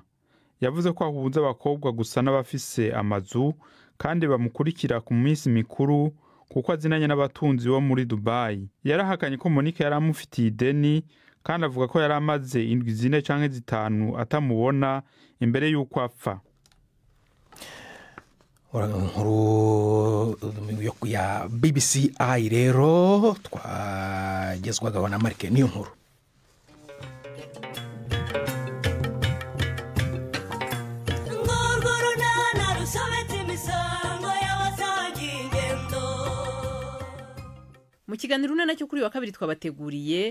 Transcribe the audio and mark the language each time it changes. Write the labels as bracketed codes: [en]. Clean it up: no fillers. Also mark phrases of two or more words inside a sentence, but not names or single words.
[rn] Yavuze ko ahuza abakobwa gusa n'abafise amazu kandi bamukurikira ku minsi mikuru kuko azinanye n'abatunzi bo muri Dubai. Yarahakanye ko Monique yari amufitiye ideni kandi avuga ko yari amaze 4 canke 5 atamubona imbere y'uko apfa. [rw] Nkuru ya BBC I rero twagezwaga na Marike niyo nkuru. Mu kiganiro nacyo kuri wa kabiri twabateguriye.